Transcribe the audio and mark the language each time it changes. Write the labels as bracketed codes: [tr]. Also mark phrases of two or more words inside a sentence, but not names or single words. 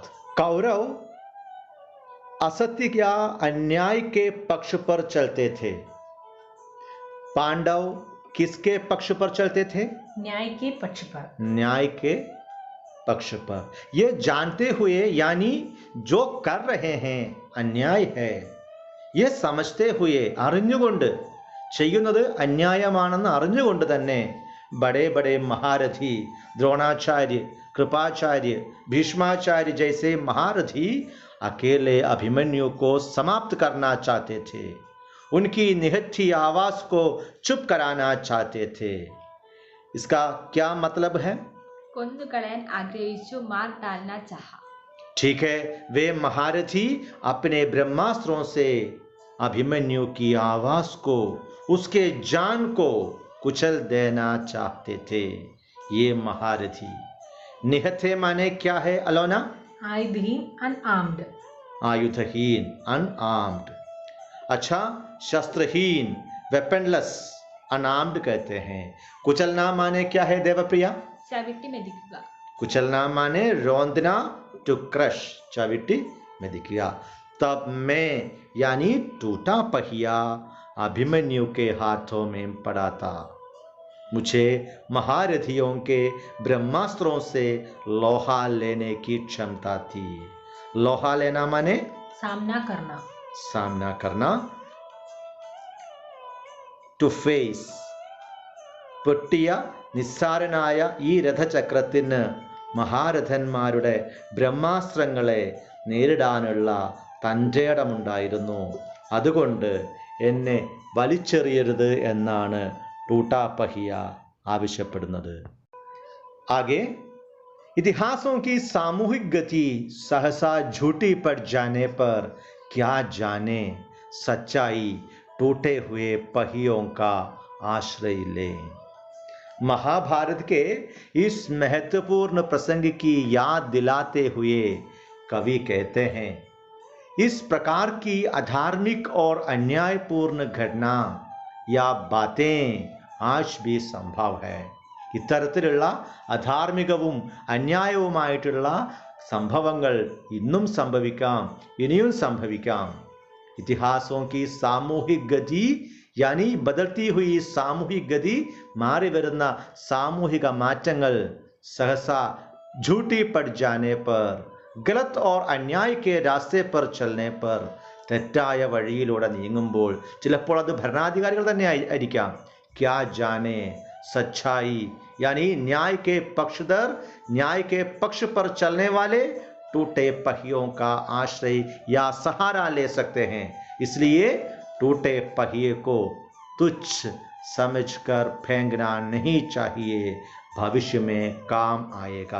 [hi] कौरव असत्य या अन्याय के पक्ष पर चलते थे. पांडव किसके पक्ष पर चलते थे? न्याय के पक्ष पर. न्याय के पक्ष पर. ये जानते हुए, यानी जो कर रहे हैं अन्याय है, ये समझते हुए, [ml] അറിഞ്ഞുകൊണ്ട്, ചെയ്യുന്നത് അന്യായമാണെന്ന് അറിഞ്ഞുകൊണ്ട് തന്നെ [hi] बड़े बड़े महारथी द्रोणाचार्य, कृपाचार्य, भीष्माचार्य जैसे महारथी अकेले अभिमन्यु को समाप्त करना चाहते थे, उनकी निहत्थी आवाज को चुप कराना चाहते थे। इसका क्या मतलब है? [ml] കൊന്നുകളയാൻ ആഗ്രഹിച്ചു, [hi] मार डालना चाहा। ठीक है, वे महारथी अपने ब्रह्मास्त्रों से अभिमन्यु की आवाज को, उसके जान को कुचल देना चाहते थे। ये महारथी निहत्थे माने क्या है अलोना? आयुधहीन, अनआर्म्ड। आयुधहीन, अनआर्म्ड। अच्छा, शस्त्रहीन, वेपनलेस, अनआर्म्ड कहते हैं। कुचलना माने क्या है देवप्रिया? [ml] ചവിട്ടി മെതിക്കുക। [hi] कुचलना माने रौंदना, [en] to crush, [ml] ചവിട്ടി മെതിക്കുക। [hi] तब मैं यानी टूटा पहिया अभिमन्यु के हाथों में पड़ा था। मुझे महारथियों के ब्रह्मास्त्रों से लोहा लेने की क्षमता थी। लोहा लेना माने सामना करना। सामना करना, [en] to face. [ml] പൊട്ടിയ നിസ്സാരനായ ഈ രഥചക്രത്തിന് മഹാരഥന്മാരുടെ ബ്രഹ്മാസ്ത്രങ്ങളെ നേരിടാനുള്ള തൻ്റെടമുണ്ടായിരുന്നു. അതുകൊണ്ട് എന്നെ വലിച്ചെറിയരുത് എന്നാണ് [hi] टूटा पहिया [ml] ആവശ്യപ്പെടുന്നത്. [hi] आगे, इतिहासों की सामूहिक गति सहसा झूठी पड़ जाने पर क्या जाने सच्चाई टूटे हुए पहियों का आश्रय ले। महाभारत के इस महत्वपूर्ण प्रसंग की याद दिलाते हुए कवि कहते हैं, इस प्रकार की अधार्मिक और अन्यायपूर्ण घटना या बातें आज भी संभव है. [ml] ഇത്തരത്തിലുള്ള അധാർമികവും അന്യായവുമായിട്ടുള്ള സംഭവങ്ങൾ ഇന്നും സംഭവിക്കാം, ഇനിയും സംഭവിക്കാം. [hi] ഇതിഹാസോं की सामूहिक गति यानी बदलती हुई सामूहिक गति, [ml] മാറി വരുന്ന സാമൂഹിക മാറ്റങ്ങൾ, [hi] सहसा झूठी पड़ जाने पर, गलत और अन्याय के रास्ते पर चलने पर, [ml] തെറ്റായ വഴിയിലൂടെ നീങ്ങുമ്പോൾ, ചിലപ്പോൾ അത് ഭരണാധികാരികൾ തന്നെ ആയിരിക്കാം. [hi] क्या जाने सच्चाई यानी न्याय के पक्षधर, न्याय के पक्ष पर चलने वाले टूटे पहियों का आश्रय या सहारा ले सकते हैं. इसलिए टूटे पहिए को तुच्छ समझकर फेंकना नहीं चाहिए, भविष्य में काम आएगा.